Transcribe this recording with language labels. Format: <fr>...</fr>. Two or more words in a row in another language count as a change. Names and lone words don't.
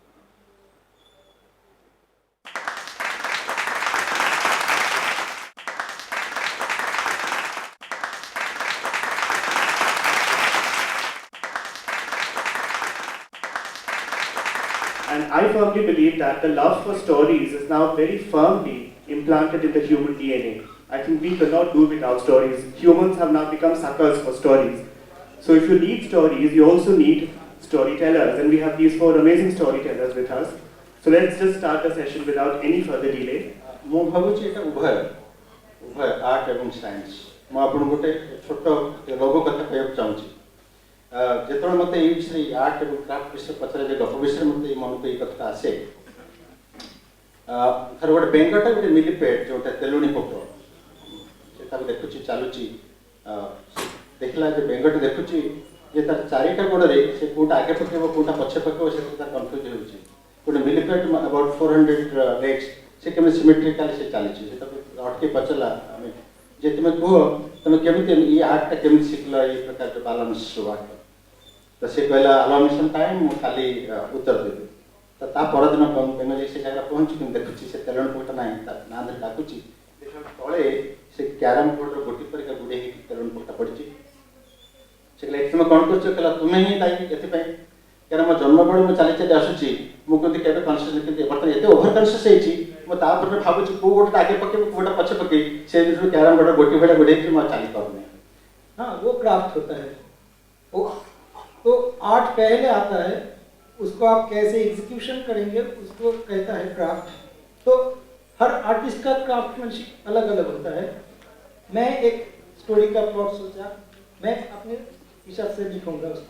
<en>And I firmly believe that the love for stories is now very firmly implanted in the human DNA. I think we cannot do without stories. Humans have now become suckers for stories. So if you need stories, you also need storytellers. And we have these 4 amazing storytellers with us. So let's just start the session without any further delay.</en> <or>ମୁଁ ଭାବୁଛି ଏଟା ଉଭୟ ଆର୍ଟ ଏବଂ ସାଇନ୍ସ। ମୁଁ ଆପଣଙ୍କୁ ଗୋଟେ ଛୋଟ ରୋଗ କଥା କହିବାକୁ ଚାହୁଁଛି। ଯେତେବେଳେ ମୋତେ ଏଇ ବିଷୟରେ ଆର୍ଟ ଏବଂ କ୍ରାଫ୍ଟ ବିଷୟରେ ପଚରାଯାଏ, ଗପ ବିଷୟରେ ମୋତେ ମନକୁ ଏଇ କଥା ଆସେ। ଥରେ ଗୋଟେ ବେଙ୍ଗଟା ଗୋଟେ ମିଲିପେଟ୍ ଯୋଉଟା ତେଲୁଣି ପୋକ ସେ ତାକୁ ଦେଖୁଛି ଚାଲୁଛି, ଦେଖିଲା ଯେ ବେଙ୍ଗଟି ଦେଖୁଛି ଯେ ତାର 4ଟା ଗୋଡ଼ରେ ସେ କୋଉଟା ଆଗେ ପକେଇବ କୋଉଟା ପଛେ ପକେଇବ ସେଥିରେ ତାର କନଫ୍ୟୁଜ ହେଉଛି। ଗୋଟେ ମିଲିପେଟ୍</or> <en>about 400 legs</en> <or>ସେ କେମିତି ସିମେଟ୍ରିକାଲି ସେ ଚାଲିଛି। ସେ ତାକୁ ଅଟକି ପଚାରିଲା ଯେ ତୁମେ କୁହ ତୁମେ କେମିତି ଏଇ ଆର୍ଟଟା କେମିତି ଶିଖିଲ ଏଇ ପ୍ରକାର ଯୋଉ ବାଲାନ୍ସ ଆର୍ଟ। ତ ସେ କହିଲା</or> <en>allow me some time,</en> <or>ମୁଁ ଖାଲି ଉତ୍ତର ଦେବି। ତ ତା ପରଦିନ ବେଙ୍ଗ ଯାଇ ସେ ଜାଗାରେ ପହଞ୍ଚି କିନ୍ତୁ ଦେଖୁଛି ସେ ତେଲୁଣି ପୋକଟା ନାହିଁ, ତା ନାଁ ଧରି ଡାକୁଛି। ତଳେ ସେ କ୍ୟାରମ୍ ବୋର୍ଡର ଗୋଟି ପରିକା ଗୁଡ଼େଇ ହେଇକି ତେଲୁଣି ପୋକଟା ପଡ଼ିଛି। ସେ କହିଲା ତୁମେ କ'ଣ କରୁଛ? କହିଲା ତୁମେ ହିଁ ଦାୟୀ ଏଥିପାଇଁ, କାରଣ ମୋ ଜନ୍ମ ବେଳୁ ମୁଁ ଚାଲି ଚାଲି ଆସୁଛି, ମୁଁ କିନ୍ତୁ କେବେ କନସିୟସ୍ କିନ୍ତୁ ବର୍ତ୍ତମାନ ଏତେ</or> <en>over conscious</en> <or>ହେଇଛି ମୁଁ ତାପରେ ଭାବୁଛି କୋଉ ଗୋଟା ଆଗେ ପକେଇବି କୋଉଟା ପଛେ ପକେଇ ସେ ଯୋଉ କ୍ୟାରମ୍ ବୋର୍ଡର ଗୋଟି ଭଳିଆ ଗୋଡ଼େଇକି ମୁଁ ଚାଲି ପାରୁନି।</or> <hi>हाँ, वो क्राफ्ट होता है। तो आर्ट पहले आता है, उसको आप कैसे एग्जीक्यूशन करेंगे उसको कहता है क्राफ्ट। तो हर आर्टिस्ट का क्राफ्टमैनशिप अलग अलग होता है। मैं एक स्टोरी का प्लॉट सोचा, मैं अपने हिसाब से लिखूंगा उसको।</hi>